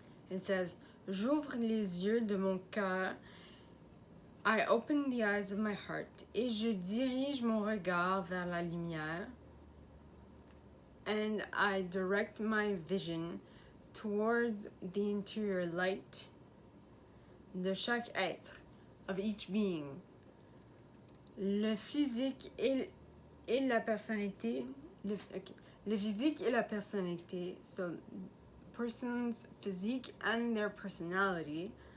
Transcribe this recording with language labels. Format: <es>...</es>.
<en>It says,</en> <fr>j'ouvre les yeux de mon cœur.</fr> <en>I open the eyes of my heart.</en> <fr>Et je dirige mon regard vers la lumière.</fr> <en>And I direct my vision towards the interior light</en> <fr>de chaque être,</fr> <en>of each being.</en> <fr>Le physique et la personnalité, le physique et la personnalité,</fr> <en>so person's physique and their personality,</en>